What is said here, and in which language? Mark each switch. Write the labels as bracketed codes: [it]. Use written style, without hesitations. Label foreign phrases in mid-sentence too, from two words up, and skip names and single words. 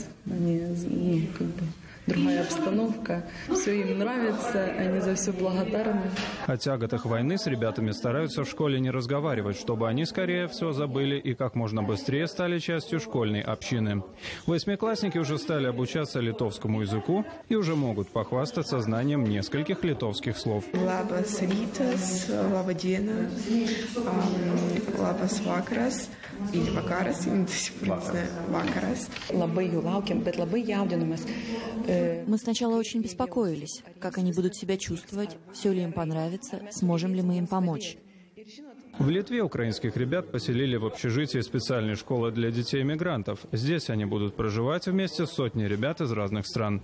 [ru] Они, другая обстановка, все им нравится, они за все благодарны. О тяготах войны с ребятами стараются в школе не разговаривать, чтобы они скорее все забыли и как можно быстрее стали частью школьной общины. 8-классники уже стали обучаться литовскому языку и уже могут похвастаться знанием нескольких литовских слов. [lt] Labas rytas, laba diena, labas vakaras, [ru] или vakaras, до сих пор не знаю, [lt] vakaras. Labai jų laukiam, bet labai jaudinamės. [ru] Мы сначала очень беспокоились, как они будут себя чувствовать, все ли им понравится, сможем ли мы им помочь. В Литве украинских ребят поселили в общежитии специальной школы для детей-мигрантов. Здесь они будут проживать вместе с сотней ребят из разных стран.